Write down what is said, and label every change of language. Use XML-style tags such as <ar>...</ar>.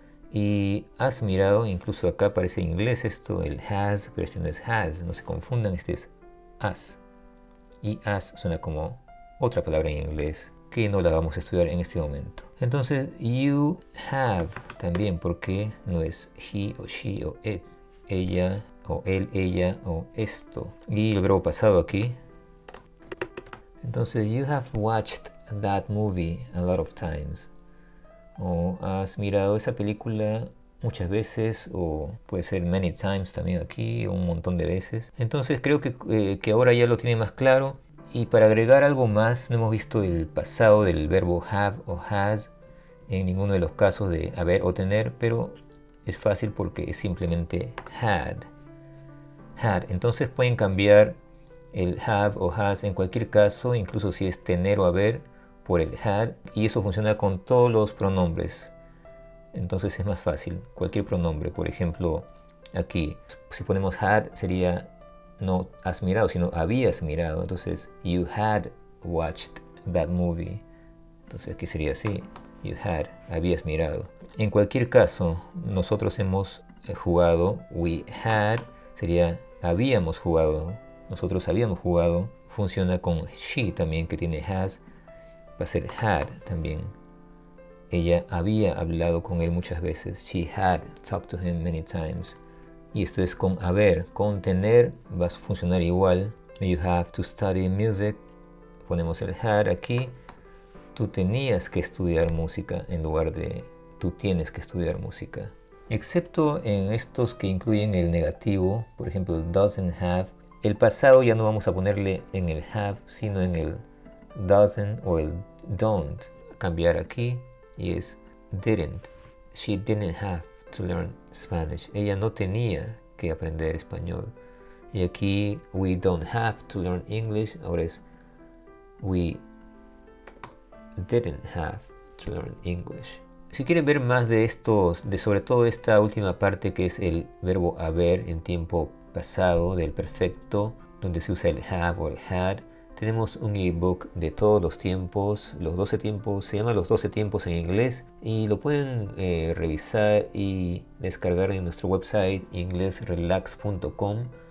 <es>Y has mirado, incluso acá parece en inglés esto, el has, pero este no es has, no se confundan, este es has. Y has suena como otra palabra en inglés que no la vamos a estudiar en este momento. Entonces, you have también, porque no es he o she o it, ella o él, ella o esto. Y el verbo pasado aquí.</es> <en>Entonces, you have watched that movie a lot of times.</en> <es>O has mirado esa película muchas veces, o puede ser many times también aquí, o un montón de veces. Entonces creo que ahora ya lo tiene más claro. Y para agregar algo más, no hemos visto el pasado del verbo have o has en ninguno de los casos de haber o tener, pero es fácil porque es simplemente had. Entonces pueden cambiar el have o has en cualquier caso, incluso si es tener o haber, por el had, y eso funciona con todos los pronombres. Entonces es más fácil, cualquier pronombre. Por ejemplo, aquí, si ponemos had, sería no has mirado, sino habías mirado.</es> <en>Entonces, you had watched that movie.</en> <es>Entonces aquí sería así, you had, habías mirado. En cualquier caso, nosotros hemos jugado, we had, sería habíamos jugado, nosotros habíamos jugado. Funciona con she también, que tiene has, va a ser had también. Ella había hablado con él muchas veces.</es> <en>She had talked to him many times.</en> <es>Y esto es con haber. Con tener va a funcionar igual. You have to study music. Ponemos el had aquí. Tú tenías que estudiar música en lugar de tú tienes que estudiar música. Excepto en estos que incluyen el negativo, por ejemplo, doesn't have. El pasado ya no vamos a ponerle en el have, sino en el doesn't o el don't. Cambiar aquí y es didn't.</es> <en>She didn't have to learn Spanish.</en> <es>Ella no tenía que aprender español.</es> <en>Y aquí we don't have to learn English. Ahora es we didn't have to learn English.</en> <es>Si quieren ver más de estos, de sobre todo esta última parte que es el verbo haber en tiempo pasado del perfecto, donde se usa el have o el had, tenemos un ebook de todos los tiempos, los 12 tiempos, se llama los 12 tiempos en inglés, y lo pueden revisar y descargar en nuestro website inglesrelax.com.</es>